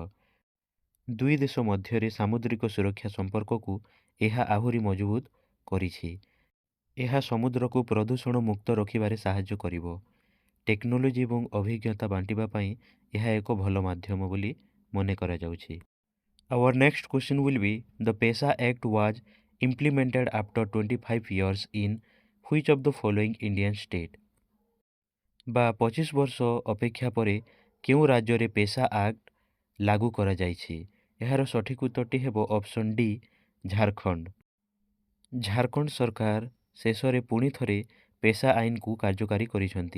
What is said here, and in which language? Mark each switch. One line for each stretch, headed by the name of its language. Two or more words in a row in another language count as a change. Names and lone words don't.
Odia: ଦୁଇ ଦେଶ ମଧ୍ୟରେ ସାମୁଦ୍ରିକ ସୁରକ୍ଷା ସମ୍ପର୍କକୁ ଏହା ଆହୁରି ମଜବୁତ କରିଛି। ଏହା ସମୁଦ୍ରକୁ ପ୍ରଦୂଷଣ ମୁକ୍ତ ରଖିବାରେ ସାହାଯ୍ୟ କରିବ। ଟେକ୍ନୋଲୋଜି ଏବଂ ଅଭିଜ୍ଞତା ବାଣ୍ଟିବା ପାଇଁ ଏହା ଏକ ଭଲ ମାଧ୍ୟମ ବୋଲି ମନେ କରାଯାଉଛି।
English: Our next question will be the PESA Act was implemented after 25 years in which of the following Indian state?
Odia: ବା 25 ବର୍ଷ ଅପେକ୍ଷା ପରେ କେଉଁ ରାଜ୍ୟରେ ପେସା ଆକ୍ଟ ଲାଗୁ କରାଯାଇଛି? ଏହାର ସଠିକ୍ ଉତ୍ତରଟି ହେବ
English: option D
Odia: ଝାଡ଼ଖଣ୍ଡ। ଝାଡ଼ଖଣ୍ଡ ସରକାର ଶେଷରେ ପୁଣି ଥରେ ପେସା ଆଇନକୁ କାର୍ଯ୍ୟକାରୀ କରିଛନ୍ତି।